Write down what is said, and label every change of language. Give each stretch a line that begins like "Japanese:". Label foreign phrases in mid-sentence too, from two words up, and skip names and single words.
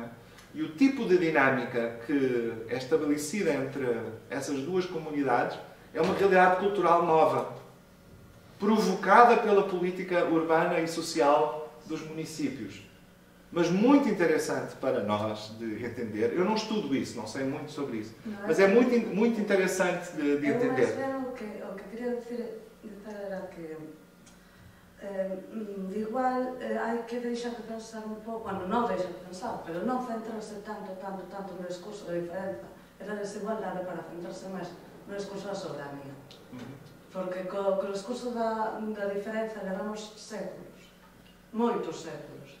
Portuguese: E o tipo de dinâmica que é estabelecida entre essas duas comunidades é uma realidade cultural nova, provocada pela política urbana e social dos municípios. Mas muito interessante para nós de entender. Eu não estudo isso, não sei muito sobre isso, mas é muito interessante de entender.
Galician: O que queria dizer era que igual hai que deixar de pensar un pouco, bueno, non deixar de pensar, pero non centrarse tanto no discurso da diferenza e da desigualdade para centrarse máis no discurso da soberanía. Porque co discurso da diferenza levamos séculos, moitos séculos.